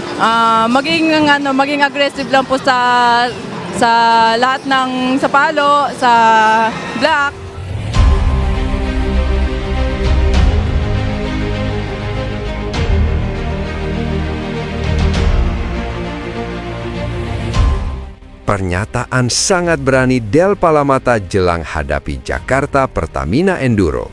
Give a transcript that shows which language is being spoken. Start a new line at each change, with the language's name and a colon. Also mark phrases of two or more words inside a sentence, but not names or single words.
Filipino: maging aggressive lang po sa lahat ng sa palo, sa block.
Indonesian: Pernyataan sangat berani Del Palamata jelang hadapi Jakarta Pertamina Enduro.